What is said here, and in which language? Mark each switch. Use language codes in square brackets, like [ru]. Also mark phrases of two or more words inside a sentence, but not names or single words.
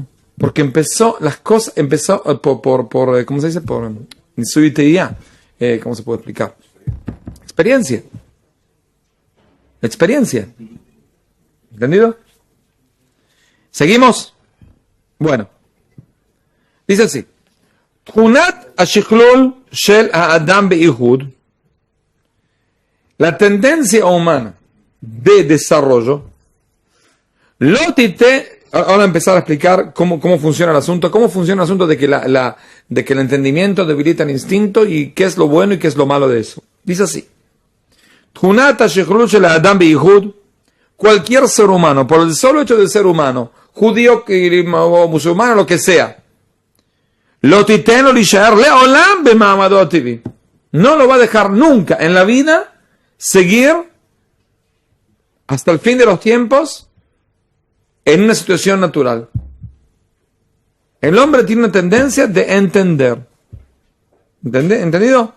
[es] Porque empezó por ¿cómo se dice? Por intuitividad. ¿Cómo se puede explicar? Experiencia. ¿Entendido? ¿Seguimos? Bueno. Dice así. [he] תכונת השכלול של האדם בייחוד, [es] la tendencia humana de desarrollo, ahora empezar a explicar cómo funciona el asunto, de que el entendimiento debilita el instinto y qué es lo bueno y qué es lo malo de eso. Dice así. [he] תכונת השכלול של האדם בייחוד, [es] cualquier ser humano, por el solo hecho de ser humano, judío o musulmán, lo que sea, [he] לא תיתן לו להישאר לעולם במעמדו הטבעי. [es] No lo va a dejar nunca en la vida seguir hasta el fin de los tiempos en una situación natural. El hombre tiene una tendencia de entender. ¿Entendido?